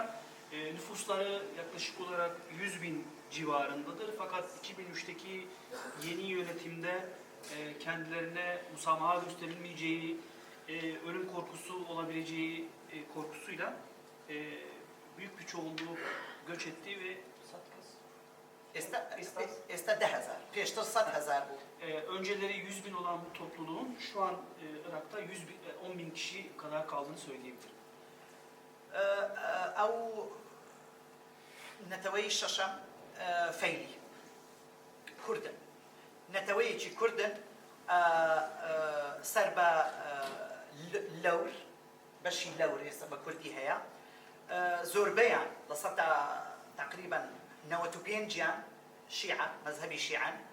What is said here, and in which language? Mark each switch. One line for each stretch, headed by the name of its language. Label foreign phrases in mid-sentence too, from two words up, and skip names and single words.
Turkish: Nüfusları yaklaşık olarak 100.000 civarındadır. Fakat 2003'teki yeni yönetimde kendilerine musamaha gösterilmeyeceği, ölüm korkusu olabileceği korkusuyla büyük bir çoğunluğu göç etti ve
Central Kurdish: ئێستا 10,000 پێشتر 100,000 بوو.
Turkish: Önceleri 100.000 olan bu topluluğun şu an Irak'ta 10.000 kişi kadar kaldığını söyleyebilirim.
Central Kurdish: ئەو نەتەوەی شەشەم فەیلی کوردن نەتەوەیەکی کوردن سەر بە لەور بەشی لەور ئێستا بە کوردی هەیە زۆربەیان لە سەدا تقریبا 95 شیعە مەذهبی شیعەن